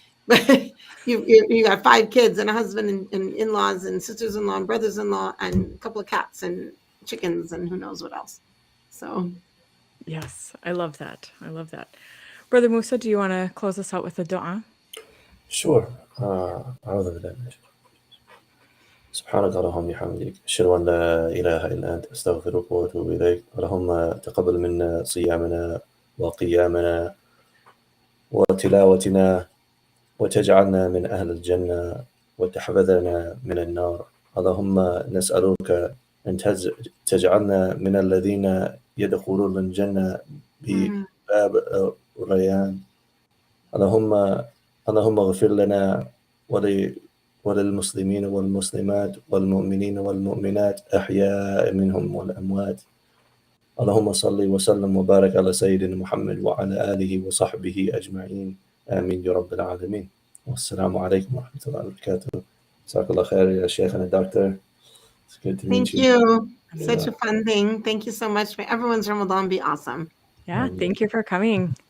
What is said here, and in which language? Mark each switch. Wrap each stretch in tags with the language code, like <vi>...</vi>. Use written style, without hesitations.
<en>But you got 5 kids and a husband and in-laws and sisters-in-law and brothers-in-law and a couple of cats and chickens and who knows what else. So Yes, I love that. I love that. Brother Musa, do you want to close us out with a dua? Sure.</en> <ar>أعوذ بالله من الشيطان. سبحانك اللهم وبحمدك أشهد أن لا إله إلا أنت أستغفرك وأتوب إليك. اللهم تقبل منا صيامنا وقيامنا وتلاوتنا وتجعلنا من أهل الجنة وتحفظنا من النار. اللهم نسألك أن تجعلنا من الذين يدخلون الجنة بباب ريان. اللهم اغفر لنا وللمسلمين والمسلمات والمؤمنين والمؤمنات أحياء منهم والأموات. اللهم صل وسلم وبارك على سيدنا محمد وعلى آله وصحبه أجمعين. آمين يا رب العالمين. والسلام عليكم ورحمة الله وبركاته. جزاك الله خير يا شيخنا doctor.</ar> <en>It's good to meet thank you. Yeah. Such a fun thing. Thank you so much. May everyone's Ramadan be awesome. Yeah, thank you for coming.</en>